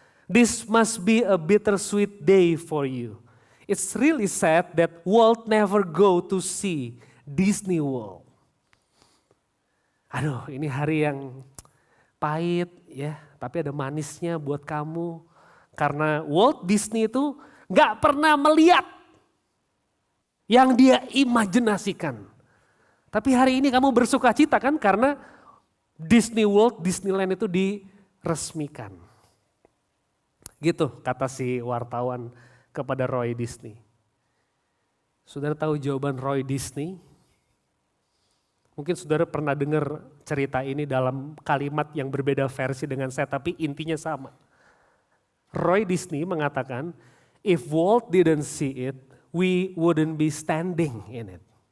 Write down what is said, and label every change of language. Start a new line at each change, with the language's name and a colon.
English: This must be a bittersweet day for you. It's really sad that Walt never go to see Disney World.
Indonesian: Aduh, ini hari yang pahit ya, tapi ada manisnya buat kamu. Karena Walt Disney itu gak pernah melihat yang dia imajinasikan. Tapi hari ini kamu bersuka cita kan karena Disney World, Disneyland itu diresmikan. Gitu kata si wartawan kepada Roy Disney. Saudara tahu jawaban Roy Disney? Mungkin saudara pernah dengar cerita ini dalam kalimat yang berbeda versi dengan saya, tapi intinya sama. Roy Disney mengatakan,
English: if Walt didn't see it, we wouldn't be standing in it.